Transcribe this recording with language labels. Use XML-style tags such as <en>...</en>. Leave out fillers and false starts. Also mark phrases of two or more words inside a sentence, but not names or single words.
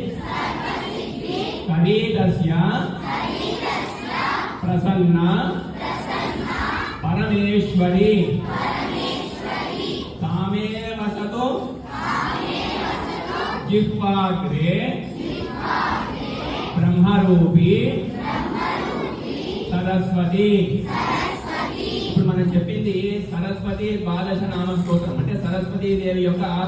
<sa>करीतस्य प्रसन्ना परमेश्वरी तामेव सतो जिह्वाग्रे ब्रह्मरूपी सरस्वती।</sa> <te>ఇప్పుడు మనం చెప్పింది సరస్వతి ద్వాదశ నామ స్తోత్రం, అంటే సరస్వతీ దేవి యొక్క</te>